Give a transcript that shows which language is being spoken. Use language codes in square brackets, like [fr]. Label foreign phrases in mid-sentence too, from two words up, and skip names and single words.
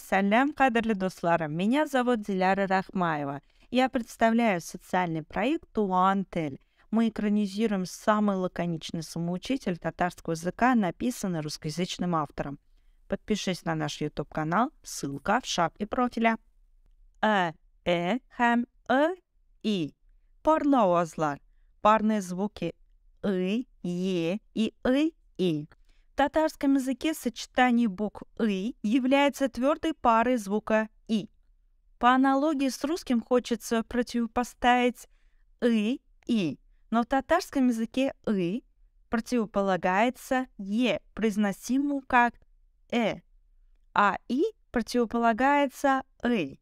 [tt] Салям, кадрлы достларым! [ru] Меня зовут Диляра Рахмаева. Я представляю социальный проект «Туантель». Мы экранизируем самый лаконичный самоучитель татарского языка, написанный русскоязычным автором. Подпишись на наш YouTube-канал, ссылка в шапке профиля. [tt] Һәм И. Парлы авазлар. [ru] Парные звуки «ы», «е» и «и». В татарском языке сочетание букв «ы» является твердой парой звука «и». По аналогии с русским хочется противопоставить «и», но в татарском языке «ы» противополагается «е», произносимому как а «и» противополагается «ы».